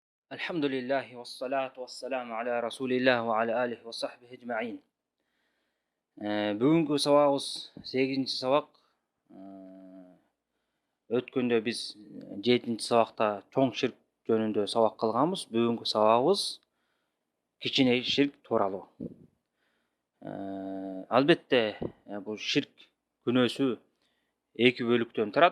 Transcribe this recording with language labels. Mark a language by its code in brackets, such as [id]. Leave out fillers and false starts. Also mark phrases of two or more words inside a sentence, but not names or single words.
[ar] الحمد لله والصلاة والسلام على رسول الله وعلى آله وصحبه أجمعين. [ky] Бүгүнкү сабагыбыз 8-ci сабак. Өткөндө биз 7-ci сабакта чоң ширк жөнүндө сабак кылганбыз. Бүгүнкү сабагыбыз кичине ширк тууралуу. Албетте, бул ширк күнөөсү эки бөлүктөн турат.